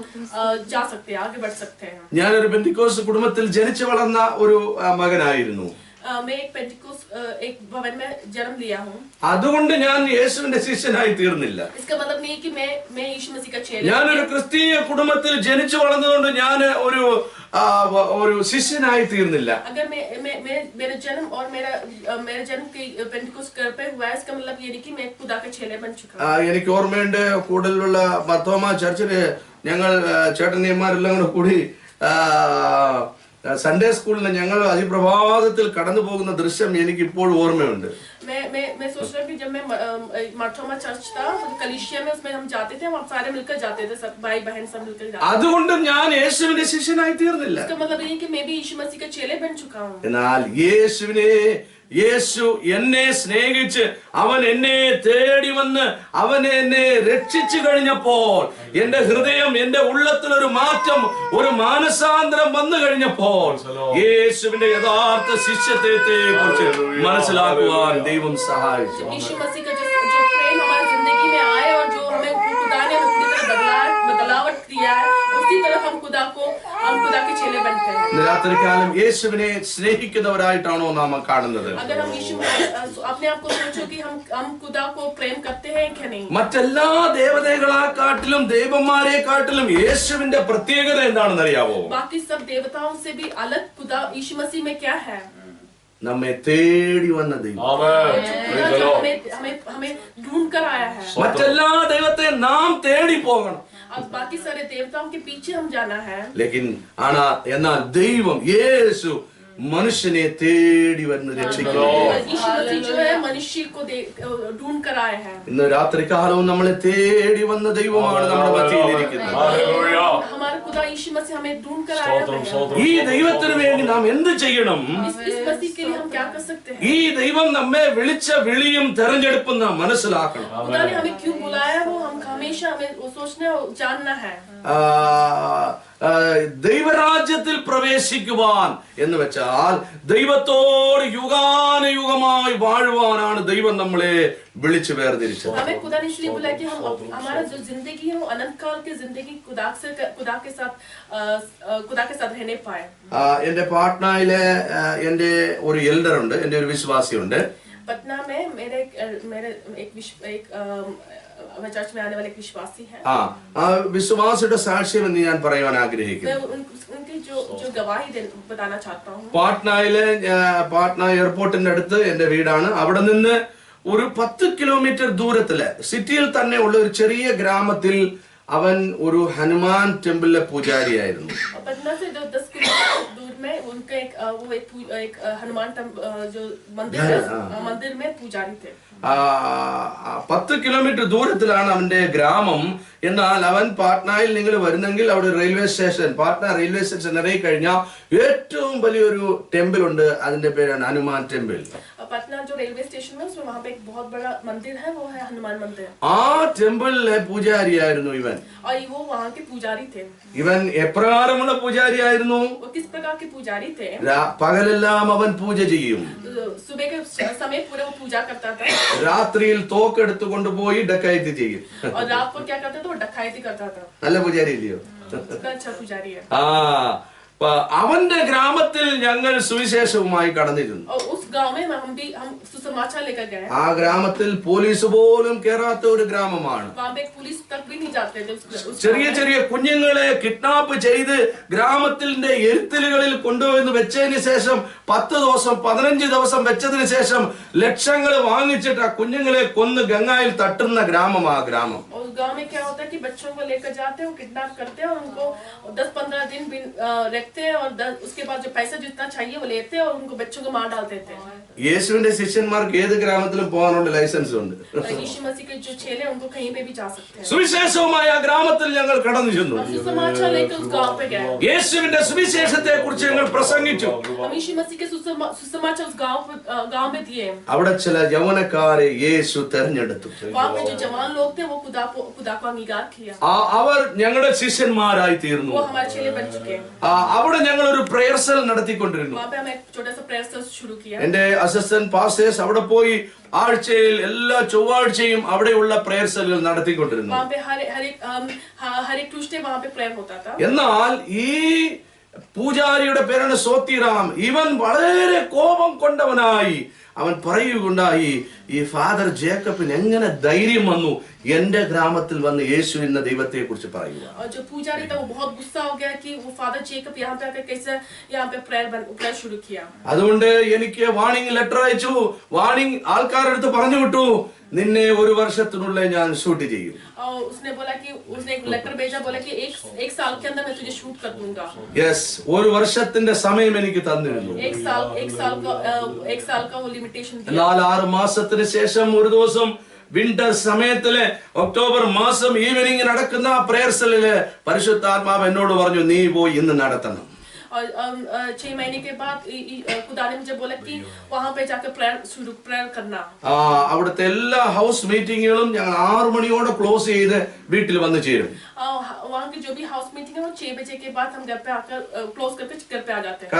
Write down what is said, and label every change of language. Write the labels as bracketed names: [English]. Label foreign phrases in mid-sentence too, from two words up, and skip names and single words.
[Malayalam] ഞാനൊരു പെന്തിക്കോസ്ത് കുടുംബത്തിൽ ജനിച്ചു വളർന്ന ഒരു മകനായിരുന്നു. [Hindi] मैं एक पेंटिकोस्ट एक भवन में जन्म लिया हूँ। [Malayalam] അതുകൊണ്ട് ഞാൻ യേശുവിന്റെ ശിഷ്യനായി തീർന്നില്ല. [Hindi] इसका मतलब नहीं कि मैं यीशु मसीह का चेला। [Malayalam] ഞാനൊരു ക്രിസ്തീയ കുടുംബത്തിൽ ജനിച്ചു വളർന്നതുകൊണ്ട് ഞാൻ ഒരു ശിഷ്യനായി തീർന്നില്ല. [Hindi] अगर मेरा जन्म और मेरा जन्म के पेंटिकोस्ट घर पे हुआ है, इसका मतलब ये नहीं कि मैं खुदा का चेला बन चुका हूँ। [Malayalam] എനിക്ക് ഓർമ്മയുണ്ട്, കൂടുതലുള്ള മർത്തോമ ചർച്ചില് ഞങ്ങൾ ചേട്ടനിയന്മാരെല്ലാം കൂടെ കൂടി [English] Sunday school [Malayalam] ഞങ്ങൾ അതിപ്രഭാതത്തിൽ കടന്നു പോകുന്ന ദൃശ്യം എനിക്ക് ഇപ്പോഴും ഓർമ്മയുണ്ട്. [Hindi] मैं सोच रहा हूँ कि जब मैं मार्थोमा चर्च था, कलीसिया में उसमें हम जाते थे, हम सारे मिलकर जाते थे, सब भाई बहन सब मिलकर जाते थे। [Malayalam] അതുകൊണ്ട് ഞാൻ യേശുവിന്റെ ശിഷ്യനായി തീർന്നില്ല. [Hindi] इसका मतलब ये कि मैं भी यीशु मसीह का चेले बन चुका हूँ। [Malayalam] എന്നാൽ യേശു എന്നെ സ്നേഹിച്ച് അവൻ എന്നെ തേടി വന്ന് അവൻ എന്നെ രക്ഷിച്ചു കഴിഞ്ഞപ്പോൾ എന്റെ ഹൃദയം, എന്റെ ഉള്ളത്തിൽ ഒരു മാറ്റം, ഒരു മാനസാന്തരം വന്നു കഴിഞ്ഞപ്പോൾ യേശുവിന്റെ യഥാർത്ഥ ശിഷ്യത്വത്തെ കുറിച്ച് മനസ്സിലാക്കുവാൻ ദൈവം സഹായിച്ചു. [Hindi] यीशु मसीह का जो प्रेम हमारी जिंदगी में आए और जो हमें खुदा ने पूरी तरह बदलावट किया है, उसी तरह हम खुदा के चेले बनते हैं। [Malayalam] രാത്രികാലം യേശുവിനെ സ്നേഹിക്കുന്നവരായിട്ടാണോ നാം കാണുന്നത്? [Hindi] अगर हम यीशु अपने आप को सोचो कि हम खुदा को प्रेम करते हैं क्या नहीं? [Malayalam] മറ്റെല്ലാ ദേവതകളെക്കാട്ടിലും ദേവന്മാരെക്കാട്ടിലും യേശുവിന്റെ പ്രത്യേകത എന്താണെന്ന് അറിയാവോ? [Hindi] बाकी सब देवताओं से भी अलग खुदा यीशु मसीह में क्या है? [Malayalam] നമ്മെ തേടി വന്ന ദൈവം. [Hindi] हमें ढूंढ कर आया है। [Malayalam] മറ്റെല്ലാ ദൈവത്തെ നാം തേടി പോകണം. [Hindi] अब बाकी सारे देवताओं के पीछे हम जाना है। [Malayalam] എന്നാൽ ദൈവം യേശു മനുഷ്യനെ തേടി വന്ന് രക്ഷിക്കുന്നു. [Hindi] यीशु मसीह जो है मनुष्य को ढूंढ कर आया है। [Malayalam] ഇന്ന് രാത്രികാലവും നമ്മളെ തേടി വന്ന ദൈവമാണ് നമ്മുടെ മധ്യയിലിരിക്കുന്നത്. [Hindi] हमारा खुदा यीशु मसीह हमें ढूंढ कर आया है। [Malayalam] ഈ ദൈവത്തിന് വേണ്ടി നാം എന്ത് ചെയ്യണം? [Hindi] इस मसीह के लिए हम क्या कर सकते हैं? [Malayalam] ഈ ദൈവം നമ്മെ വിളിച്ച വിളിയും തെരഞ്ഞെടുപ്പും നാം മനസ്സിലാക്കണം. [Hindi] खुदा ने हमें क्यों बुलाया वो हम हमेशा हमें वो सोचना और जानना है। [Malayalam] ദൈവരാജ്യത്തിൽ പ്രവേശിക്കുവാൻ എന്ന് വെച്ചാൽ ദൈവത്തോട് യുഗാനുയുഗമായി വാഴുവാനാണ് ദൈവം നമ്മളെ വിളിച്ചു വേർതിരിച്ചത്. [Hindi] हमें खुदा ने इसलिए बुलाया कि हम हमारा जो जिंदगी है वो अनंत काल की जिंदगी खुदा के साथ रहने पाए। [Malayalam] എന്റെ പാട്നയിലെ എന്റെ ഒരു എൽഡർ ഉണ്ട്, എന്റെ ഒരു വിശ്വാസിയുണ്ട്. [Hindi] पटना में मेरे एक चर्च में आने वाले एक विश्वासी हैं। [Malayalam] ആ വിശ്വാസിയുടെ സാക്ഷ്യം എന്ന് ഞാൻ പറയാൻ ആഗ്രഹിക്കുന്നു. [Hindi] मैं उनकी जो गवाही बताना चाहता हूँ। [Malayalam] പാട്ന എയർപോർട്ടിന്റെ അടുത്ത് എന്റെ വീടാണ്. അവിടെ നിന്ന് ഒരു 10 കിലോമീറ്റർ ദൂരത്തില് സിറ്റിയിൽ തന്നെ ഉള്ള ഒരു ചെറിയ ഗ്രാമത്തിൽ അവൻ ഒരു ഹനുമാൻ ടെമ്പിളിലെ പൂജാരിയായിരുന്നു. [Hindi] पटना से 10 किलोमीटर दूर में उनका एक हनुमान जो मंदिर में पुजारी थे। [Malayalam] 10 കിലോമീറ്റർ ദൂരത്തിലാണ് അവന്റെ ഗ്രാമം. എന്നാൽ അവൻ പാട്നയിൽ നിങ്ങൾ വരുന്നെങ്കിൽ അവിടെ [English] railway station, [Malayalam] പാട്ന [English] railway station [Malayalam] ഇറങ്ങി കഴിഞ്ഞാൽ ഏറ്റവും വലിയൊരു ടെമ്പിൾ ഉണ്ട്. അതിന്റെ പേരാണ് ഹനുമാൻ ടെമ്പിൾ. [Hindi] पटना जो [English] railway station [Hindi] है उसमें वहाँ पे एक बहुत बड़ा मंदिर है, वो है हनुमान मंदिर। [Malayalam] ആ ടെമ്പിളിലെ പൂജാരിയായിരുന്നു ഇവൻ. [Hindi] और वो वहाँ के पुजारी थे। [Malayalam] ഇവൻ എപ്രകാരമുള്ള പൂജാരിയായിരുന്നു? [Hindi] वो किस प्रकार के पुजारी थे? [Malayalam] പകലെല്ലാം അവൻ പൂജ ചെയ്യും. [Hindi] सुबह के समय पूरा वो पूजा करता था। [Malayalam] രാത്രിയിൽ തോക്കെടുത്തു കൊണ്ടുപോയി ഡക്കയത്ത് ചെയ്യും. [Hindi] और रात को क्या करता था? वो डकैती करता था। [Malayalam] നല്ല പൂജാരി ഇല്ലയോ? [Hindi] अच्छा पुजारी है। [Malayalam] അവന്റെ ഗ്രാമത്തിൽ ഞങ്ങൾ സുവിശേഷവുമായി കടന്നിരുന്നു. [Hindi] और उस गांव में हम सुसमाचार लेकर गए। [Malayalam] ആ ഗ്രാമത്തിൽ പോലീസ് പോലും കേറാത്ത ഒരു ഗ്രാമമാണ്. [Hindi] वहाँ पे पुलिस तक भी नहीं जाते थे। [Malayalam] ചെറിയ ചെറിയ കുഞ്ഞുങ്ങളെ കിഡ്നാപ്പ് ചെയ്ത് ഗ്രാമത്തിന്റെ എരുത്തലുകളിൽ കൊണ്ടുപോയി വെച്ചതിന് ശേഷം 10 ദിവസം 15 ദിവസം വെച്ചതിന് ശേഷം ലക്ഷങ്ങൾ വാങ്ങിച്ചിട്ട് ആ കുഞ്ഞുങ്ങളെ കൊന്ന് ഗംഗായിൽ തട്ടുന്ന ഗ്രാമമാ ഗ്രാമം. [Hindi] उस गांव में क्या होता है कि बच्चों को लेकर जाते हैं, किडनैप करते हैं और उनको 10-15 दिन रखते हैं और उसके बाद जो पैसा जितना चाहिए वो लेते हैं और उनको बच्चों को मार डालते थे। [Malayalam] യേശുവിന്റെ ശിഷ്യന്മാർക്ക് ഏത് ഗ്രാമത്തിലും പോകാനുള്ള ലൈസൻസ് ഉണ്ട്. [Hindi] यीशु मसीह के जो चेले उनको कहीं पे भी जा सकते हैं। [Malayalam] സുവിശേഷവുമായി ആ ഗ്രാമത്തിൽ ഞങ്ങൾ കടന്നു ചെന്നു. [Hindi] सुसमाचार लेकर उस गांव पे गए। [Malayalam] യേശുവിന്റെ സുവിശേഷത്തെ കുറിച്ച് ഞങ്ങൾ പ്രസംഗിച്ചു. [Hindi] हम यीशु मसीह के सुसमाचार उस गांव में दिए। [Malayalam] അവിടെ ചില യൗവനക്കാരെ യേശു തെരഞ്ഞെടുത്തു. [Hindi] वहाँ पे जो जवान लोग थे वो खुदा को अंगीकार किया। [Malayalam] അവർ ഞങ്ങളുടെ ശിഷ്യന്മാരായി തീർന്നു. [Hindi] वो हमारे चेले बन चुके हैं। [Malayalam] അവിടെ ഞങ്ങൾ ഒരു [English] prayer cell [Malayalam] നടത്തിക്കൊണ്ടിരുന്നു. [Hindi] वहाँ पे हम एक छोटा सा [English] prayer cell [Hindi] शुरू किया। [Malayalam] എന്റെ [English] assistant pastors [Malayalam] അവിടെ പോയി ആഴ്ചയിൽ എല്ലാ ചൊവ്വാഴ്ചയും അവിടെയുള്ള [English] prayer cells [Malayalam] നടത്തിക്കൊണ്ടിരുന്നു. [Hindi] वहाँ पे हर एक ट्यूसडे वहाँ पे प्रेयर होता था। [Malayalam] എന്നാൽ ഈ പൂജാരിയുടെ പേരാണ് സോത്തിറാം. ഇവൻ വളരെ കോപം കൊണ്ടവനായി അവൻ പറയുകയുണ്ടായി, ഈ ഫാദർ ജേക്കബിന് എങ്ങനെ ധൈര്യം വന്നു എന്റെ ഗ്രാമത്തിൽ വന്ന് യേശു എന്ന ദൈവത്തെ കുറിച്ച് പറയുക. [Hindi] और जो पुजारी था वो बहुत गुस्सा हो गया कि वो फादर जेकब यहाँ पे आकर कैसे यहाँ पे प्रेयर शुरू किया. [Malayalam] അതുകൊണ്ട് എനിക്ക് [English] warning letter [Malayalam] അയച്ചു. വാണിംഗ് ആൾക്കാരുടെ അടുത്ത് പറഞ്ഞു വിട്ടു, നിന്നെ ഒരു വർഷത്തിനുള്ളിൽ ഞാൻ ഷൂട്ട് ചെയ്യും. [Hindi] और उसने बोला कि उसने एक लेटर भेजा, बोला कि एक साल के अंदर मैं तुझे शूट कर दूंगा. [Malayalam] യെസ്, ഒരു വർഷത്തിന്റെ സമയം എനിക്ക് തന്നിരുന്നു. [Hindi] एक साल का वो लिमिटेशन दिया. [Malayalam] എന്നാൽ 6 മാസത്തിന് ശേഷം ഒരു ദിവസം വിന്റർ സമയത്തില് ഒക്ടോബർ മാസം ഈവനിങ് നടക്കുന്ന [English] prayer cell [Malayalam] പരിശുദ്ധാത്മാവ് എന്നോട് പറഞ്ഞു, നീ പോയി ഇന്ന് നടത്തണം. [Hindi] और 6 महीने के बाद खुदा ने मुझे बोला कि वहां पे जाकर प्रेयर करना. [Malayalam] അവിടുത്തെ എല്ലാ [English] house meetings [Malayalam] ഞങ്ങൾ 6 മണിയോടെ ക്ലോസ് ചെയ്ത് വീട്ടിൽ വന്ന് ചേരും. [Hindi] वहाँ की जो भी [English] house meeting [Hindi] है वो 6 बजे के बाद हम घर पे आकर क्लोज करके घर पे आ जाते हैं.